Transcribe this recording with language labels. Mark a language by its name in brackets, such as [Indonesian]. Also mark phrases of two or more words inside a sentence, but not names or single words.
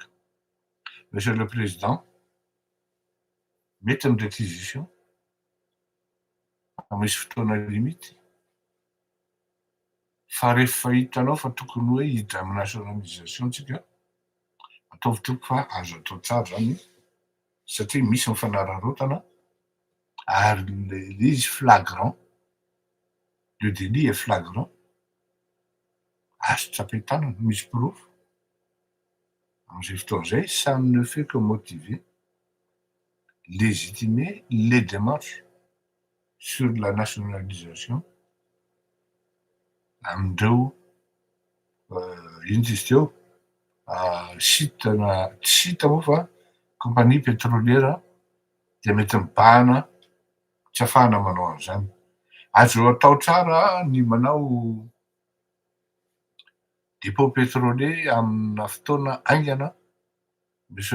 [French] Monsieur le Président, [Malagasy] mety ny réquisition fa misy fotoana limity. Fa rehefa hitanao fa tokony hoe hiditra amy nationalisation tsika, ataovy toko fa azo atao tsara zany satria misy mifanararaotana ary le izy flagrant, [French] le délit est flagrant, [Malagasy] azo tsapain-tanana, misy preuve. Am'izay fotoan'izay, [French] ça ne fait que motiver, légitimer les démarches sur la nationalisation [Malagasy] amindreo ino izy teo sitana tsy sita moa fa [French] compagnie pétrolière [Malagasy] de mety mibahana tsy ahafahana manao an'izany. Azo atao tsara ny manao [French] dépôt pétrolier [Malagasy] amina fotoana aingana, Monsieur